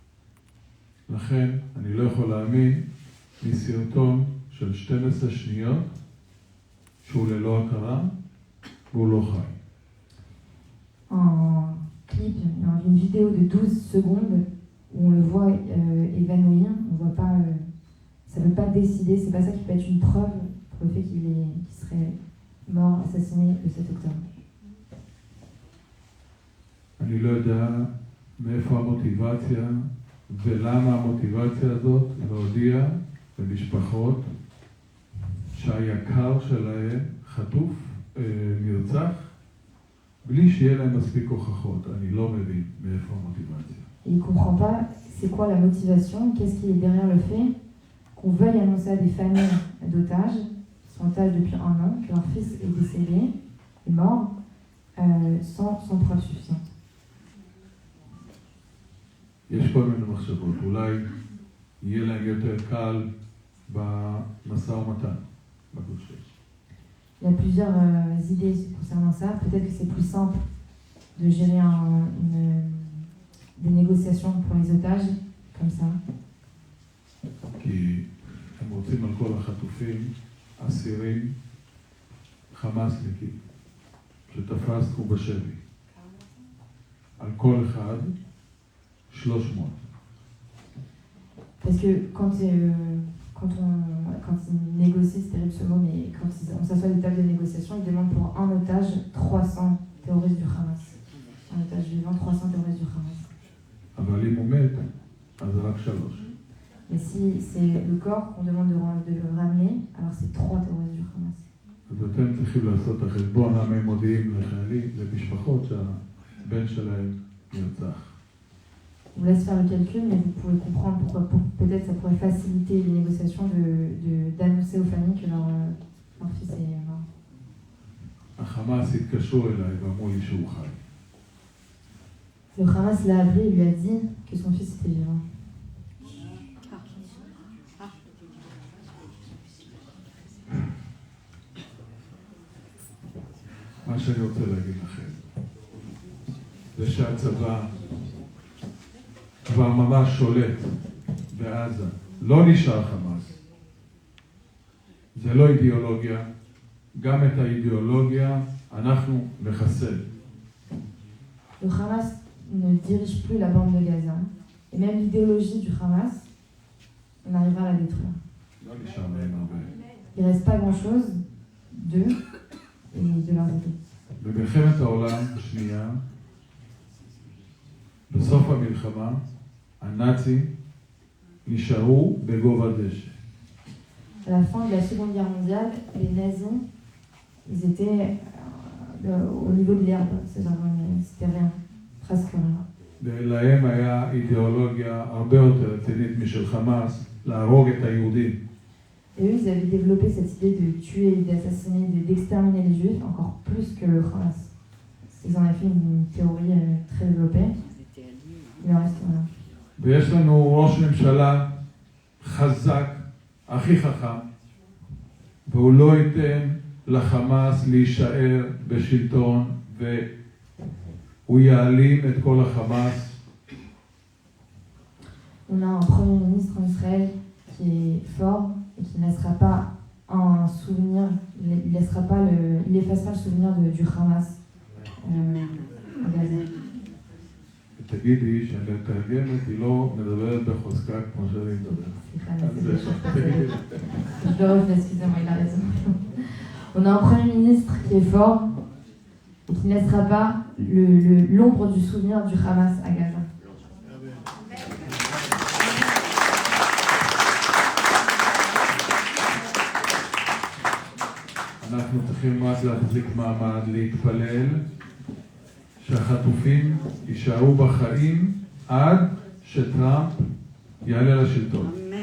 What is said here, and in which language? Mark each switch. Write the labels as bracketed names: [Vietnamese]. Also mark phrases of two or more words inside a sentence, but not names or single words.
[Hebrew] לכן, אני לא יכול להאמין מסרטון של 12 שניות שהוא ללא הכרה והוא לא חי. [French] Un clip, une vidéo de 12 secondes où on le voit évanouir, on voit pas, ça ne veut pas décider, c'est pas ça qui peut être une preuve pour le fait qu'il serait mort, assassiné le 7 octobre. [Hebrew] אני לא יודע מאיפה המוטיבציה ולמה המוטיבציה הזאת להודיע למשפחות שהיקר שלהם חטוף, נרצח, בלי שיהיה להם מספיק הוכחות. אני לא מבין מאיפה המוטיבציה. [French] Il ne comprend pas c'est quoi la motivation, qu'est-ce qui est derrière le fait qu'on veuille annoncer à des familles d'otages, qui sont otages depuis 1 an, que leur fils est décédé, est mort, sans preuve suffisante. [Hebrew] יש כל מיני מחשבות, אולי יהיה להם יותר קל במשא ומתן, בגוש 6. [French] Il y a plusieurs idées concernant ça. Peut-être que c'est plus simple de gérer des négociations pour les otages, comme ça. [Hebrew] כי הם רוצים על כל החטופים, אסירים, חמאסניקים, שתפסנו בשבי. על כל אחד 300. [French] Parce que quand ils négocient, c'est terrible ce mot, mais quand on s'assoit à des tables de négociation, ils demandent pour un otage 300 terroristes du Hamas. Un otage vivant, 300 terroristes du Hamas. [Hebrew] אבל אם הוא מת, אז רק 3. [French] Mais si c'est le corps qu'on demande de le ramener, alors c'est 3 terroristes du Hamas. [Hebrew] אז אתם צריכים לעשות את החשבון למה הם מודיעים לחיילים, למשפחות שהבן שלהם נרצח. [French] On vous laisse faire le calcul, mais vous pouvez comprendre pourquoi peut-être ça pourrait faciliter les négociations d'annoncer aux familles que leur fils est mort. [Hebrew] החמאס התקשרו אליי ואמרו לי שהוא חי. [French] Le Hamas l'a appelé et lui a dit que son fils était vivant. [Hebrew] מה שאני רוצה להגיד לכם, זה שהצבא כבר ממש שולט בעזה, לא נשאר חמאס. זה לא אידיאולוגיה, גם את האידיאולוגיה אנחנו נחסל. [French] Le Hamas ne dirige plus la bande de Gaza. Et même l'idéologie du Hamas, on arrivera à la détruire. [Hebrew] לא נשאר להם הרבה. [French] Il ne reste pas grand-chose d'eux et de leurs idées. [Hebrew] במלחמת העולם השנייה, בסוף המלחמה, הנאצים נשארו בגובה דשא. [French] À la fin de la Seconde Guerre mondiale, les nazis, ils étaient au niveau de l'herbe, c'est-à-dire c'était rien, presque rien. [Hebrew] להם היה אידיאולוגיה הרבה יותר רצינית משל חמאס, להרוג את היהודים. [French] Et eux, ils avaient développé cette idée de tuer, d'assassiner, d'exterminer les juifs, encore plus que le Hamas. Ils en avaient fait une théorie très développée. Il en reste rien. [Hebrew] ויש לנו ראש ממשלה חזק, הכי חכם, והוא לא ייתן לחמאס להישאר בשלטון, והוא יעלים את כל החמאס. [French] On a un premier ministre en Israël qui est fort et qui ne laissera pas un souvenir, il effacera le souvenir du Hamas à Gaza. [Hebrew] תגידי שהמתרגמת היא לא מדברת בחוזקה כמו שאני מדבר. [French] Je le refais, excusez-moi, il a raison. On a un premier ministre qui est fort et qui ne laissera pas l'ombre du souvenir du Hamas à Gaza. [Hebrew] אנחנו צריכים רק להחזיק מעמד, להתפלל, שהחטופים יישארו בחיים עד שטראמפ יעלה לשלטון.